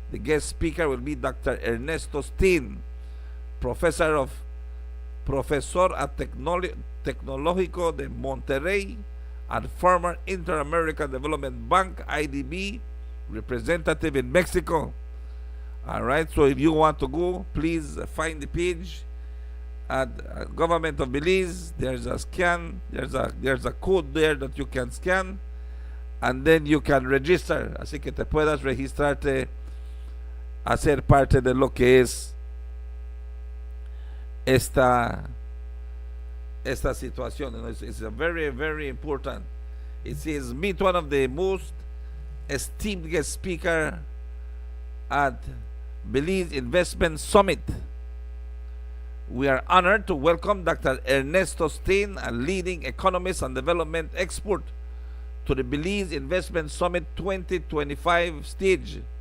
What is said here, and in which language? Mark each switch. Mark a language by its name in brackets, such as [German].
[English] The guest speaker will be Dr. Ernesto Steen, professor at Tecnológico de Monterrey and former Inter-American Development Bank, IDB, representative in Mexico. All right, so if you want to go, please find the page at Government of Belize. There's a scan, there's a code there that you can scan, and then you can register. [Spanish] Así que te puedas registrarte a ser parte de lo que es esta situación. [English] You know, it's a very, very important. It says, meet one of the most esteemed guest speaker at Belize Investment Summit. We are honored to welcome Dr. Ernesto Steen, a leading economist and development expert, to the Belize Investment Summit 2025 stage.